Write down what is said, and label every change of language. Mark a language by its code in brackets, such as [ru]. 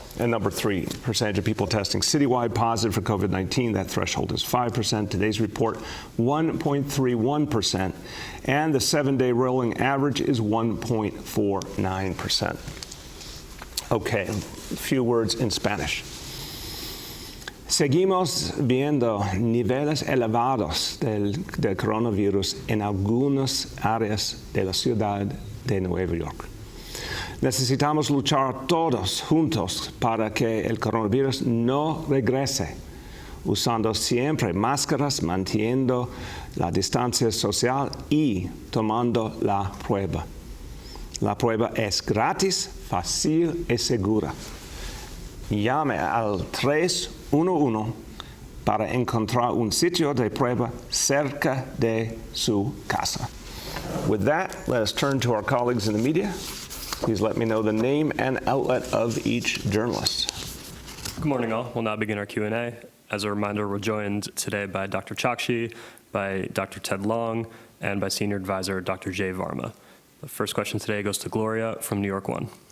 [en] And number 3, percentage of people testing citywide positive for COVID-19. That threshold is 5%. Today's report, 1.31%. And the 7-day rolling average is 1.49%. Okay, a few words in Spanish. [es] Seguimos viendo niveles elevados del coronavirus en algunas áreas de la ciudad de Nueva York. Necesitamos luchar todos juntos para que el coronavirus no regrese, usando siempre máscaras, manteniendo la distancia social y tomando la prueba. La prueba es gratis, fácil y segura. Llame al 311 para encontrar un sitio de prueba cerca de su casa. [en] With that, let us turn to our colleagues in the media. Please let me know the name and outlet of each journalist. Good morning, all. We'll now begin our Q&A. As a reminder, we're joined today by Dr. Chakshi, by Dr. Ted Long, and by Senior Advisor Dr. Jay Varma. The first question today goes to Gloria from New York One.